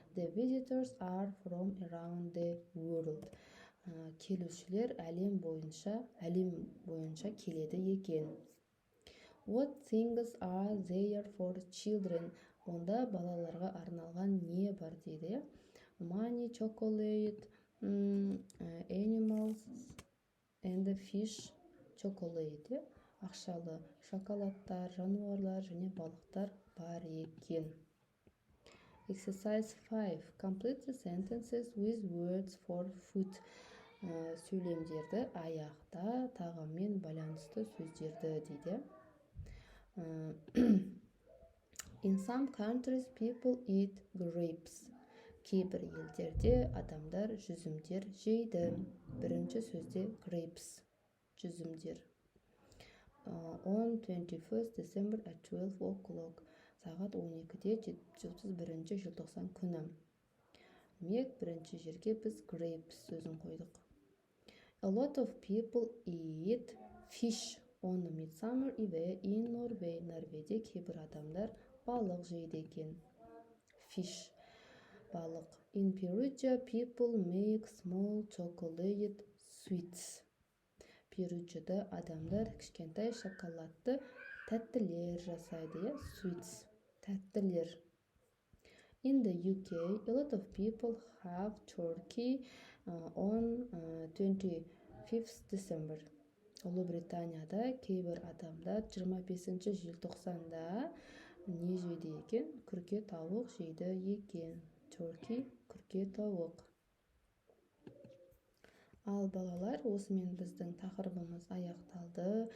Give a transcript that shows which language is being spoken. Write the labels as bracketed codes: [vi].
[en] The visitors are from around the world. [kk] Келушілер әлем бойынша келеді екен. [en] What things are there for children? [kk] Онда балаларға арналған не бар дейді? [en] Money, chocolate, animals and fish. [kk] Chocolate, ақшалы шоколадтар, жануарлар және балықтар бар екен. [en] Exercise 5. Complete the sentences with words for food. [kk] Сөйлемдерді аяқта тағаммен байланысты сөздерді дейді. [en] In some countries people eat grapes. [kk] Кейбір елдерде адамдар жүзімдер жейді. Бірінші сөзде grapes, жүзімдер. [en] On 21st December at 12 o'clock. [kk] Сағат 12-де 31 желтоқсан күні. Демек, бірінші жерге біз grapes сөзін қойдық. [en] A lot of people eat fish on Midsummer Eve in Norway. [kk] Норвегияде кейбір адамдар балық жейді екен. Fish, балық. [en] In Perugia, people make small chocolate sweets. [kk] Перуджада адамдар кішкентай шоколадты тәттілер жасайды, sweets, тәттілер. [en] In the UK, a lot of people have turkey on 25th December. [kk] Ұлыбританияда кейбір адамдар 25 желтоқсанда не жейді екен? Күрке тауық жейді екен. Turkey, күрке тауық. Ал балалар, осымен біздің тақырыбымыз аяқталды.